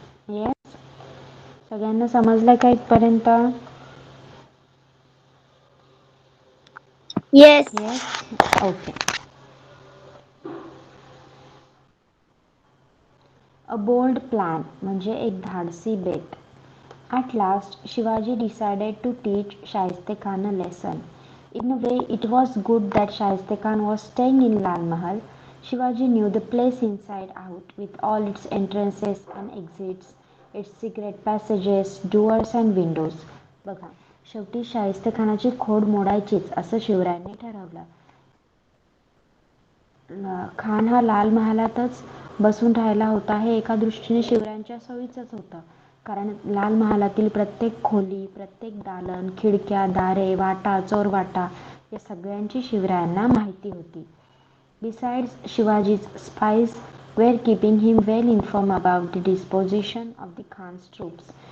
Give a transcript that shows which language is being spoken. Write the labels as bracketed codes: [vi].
[mr] Yes, सगळ्यांना समजलं का इथपर्यंत? [en] Yes. Okay. A bold plan [mr] म्हणजे एक धाडसी बेट. [en] At last, Shivaji decided to teach Shaiste Khan a lesson. In a way, it was good that Shaiste Khan was staying in Lal Mahal. Shivaji knew the place inside out, with all its entrances and exits, its secret passages, doors and windows. [mr] बघा, शेवटी शाहिस्ते खानाची खोड मोडायचीच असं शिवरायांनी ठरवलं. खान हा लाल महालातच बसून राहिला होता हे एका दृष्टीने शिवरायांच्या सोयीचंच होतं, कारण लाल महालातील प्रत्येक खोली, प्रत्येक दालन, खिडक्या, दारे, वाटा, चोरवाटा या सगळ्यांची शिवरायांना माहिती होती. [en] Besides, Shivaji's spies were keeping him well informed about the disposition of the Khan's troops.